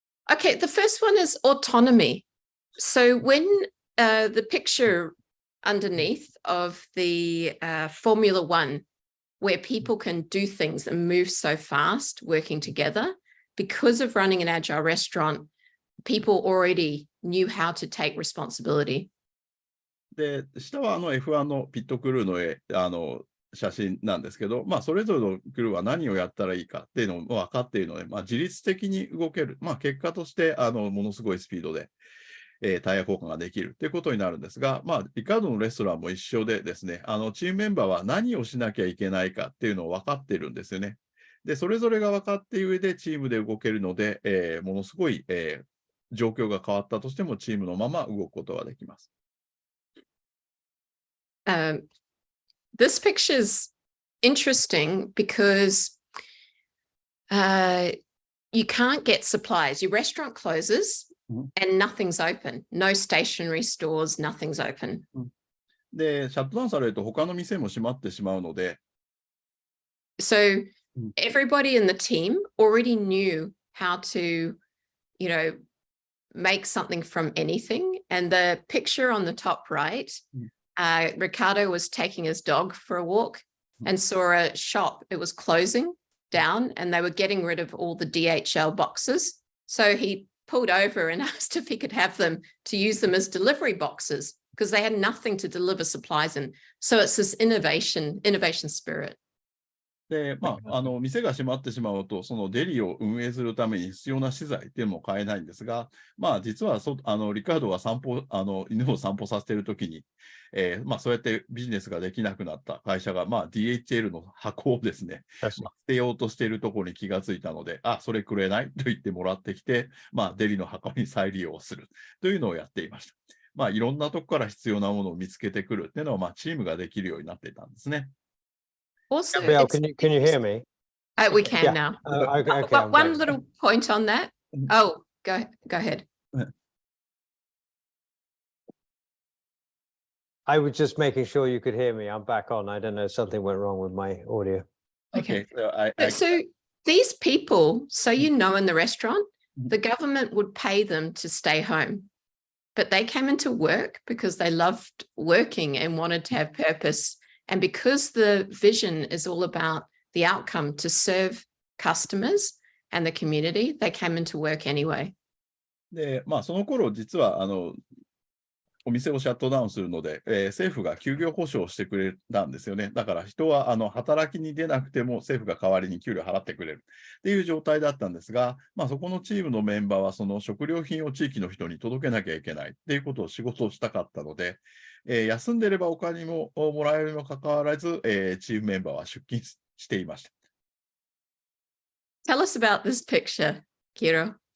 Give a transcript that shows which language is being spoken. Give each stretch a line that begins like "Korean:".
English: Okay, the first one is autonomy. So when the picture underneath of the Formula One, where people can do things and move so fast working together, because of running an agile restaurant, people already knew how to take responsibility.
Japanese: で、下はF1 のピットクルーの写真なんですけど、まあ、それぞれのクルーは何をやったらいいかっていうのも分かっているので、まあ、自律的に動ける。まあ、結果として、ものすごいスピードで、タイヤ交換ができるということになるんですが、まあ、リカードのレストランも一緒でですね、チームメンバーは何をしなきゃいけないかっていうのを分かっているんですよね。で、それぞれが分かっている上でチームで動けるので、ものすごい、状況が変わったとしてもチームのまま動くことができます。
English: This picture is interesting because you can't get supplies. Your restaurant closes and nothing's open. No stationery stores, nothing's open.
Japanese: で、シャットダウンされると他の店も閉まってしまうので。
English: So everybody in the team already knew how to, you know, make something from anything. And the picture on the top right, Ricardo was taking his dog for a walk and saw a shop. It was closing down and they were getting rid of all the DHL boxes. So he pulled over and asked if he could have them to use them as delivery boxes because they had nothing to deliver supplies in. So it's this innovation spirit.
Japanese: で、まあ、店が閉まってしまうと、そのデリを運営するために必要な資材っていうのも買えないんですが、まあ、実はリカードが犬を散歩させているときに、まあ、そうやってビジネスができなくなった会社が、まあ、DHL の箱をですね、捨てようとしているところに気がついたので、あ、それくれないと言ってもらってきて、まあ、デリの箱に再利用するというのをやっていました。まあ、いろんなとこから必要なものを見つけてくるっていうのは、まあ、チームができるようになっていたんですね。
English: Also, Gabrielle, can you hear me? We can now. Okay, One little point on that. Oh, go ahead. I was just making sure you could hear me. I'm back on. I don't know, something went wrong with my audio. Okay. So So these people, so you know, in the restaurant, Mhm. the government would pay them to stay home, but they came into work because they loved working and wanted to have purpose. And because the vision is all about the outcome to serve customers and the community, they came into work anyway.
Japanese: で、その頃実はお店をシャットダウンするので、政府が休業保障をしてくれたんですよね。だから人は働きに出なくても政府が代わりに給料払ってくれるっていう状態だったんですが、そこのチームのメンバーはその食料品を地域の人に届けなきゃいけないっていうことを仕事をしたかったので、休んでればお金ももらえるにもかかわらず、チームメンバーは出勤していました。
English: Tell us about this picture, Kiro.